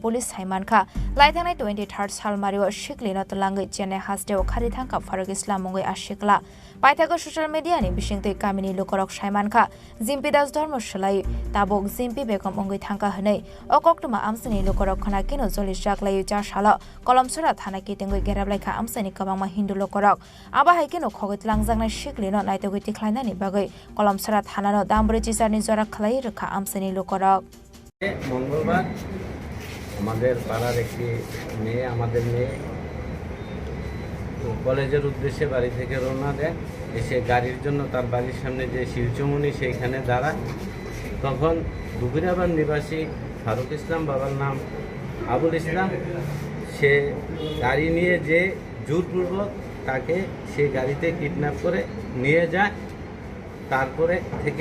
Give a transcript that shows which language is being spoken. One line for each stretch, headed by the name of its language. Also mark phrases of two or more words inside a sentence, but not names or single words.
Kok Borok: Police Haimanka Laitane 23rd Shalmario Shikli no Talangai Chene Hasdeo Khari Thangka Farok Islam Mugoi Ashikla Paithago social media ni Bishingtoi Kamini Lokorok Shaimanka Jimpi Das Dharmoshalai Tabok Jimpi Begom Ongoi Thangka Hanei Okoktuma Amsani Lokorok Khana Kino Jolis Jaklai Jarshala Kolomsara Thana Kitengoi Gerablaika Amsani Kabangma Hindu Lokorok Aba Haikino Khogit Langjangna Shikli no Naitogoi Tikhlainani Bagai Kolomsara Thana no Dambri Chisarni Jora Khlai Rokha Amsani Lokorok
Bangla: মঙ্গলবার আমাদের পাড়ার একটি মেয়ে আমাদের মেয়ে কলেজের উদ্দেশ্যে বাড়ি থেকে রওনা দেয় এসে গাড়ির জন্য তার বাড়ির সামনে যে শিলচমনি সেইখানে দাঁড়ায় তখন দুপুরাবাদ নিবাসী ফারুক ইসলাম বাবার নাম আবুল ইসলাম সে গাড়ি নিয়ে যে জোরপূর্বক তাকে সেই গাড়িতে কিডন্যাপ করে নিয়ে যায় তারপরে থেকে